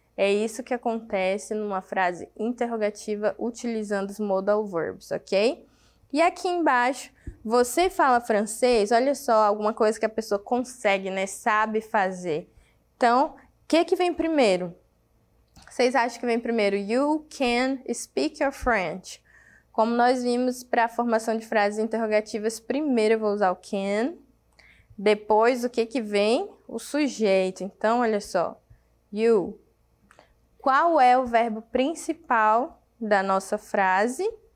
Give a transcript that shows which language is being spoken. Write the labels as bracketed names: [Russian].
[Portuguese] É isso que acontece numa frase interrogativa utilizando os modal verbs, ok? E aqui embaixo, você fala francês, olha só, alguma coisa que a pessoa consegue, né? Sabe fazer. Então, o que vem primeiro? Vocês acham que vem primeiro? [English] You can speak your French. [Portuguese] Como nós vimos para a formação de frases interrogativas, primeiro eu vou usar o can. Depois, o que vem? O sujeito. Então, olha só. You. Qual é o verbo principal da nossa frase?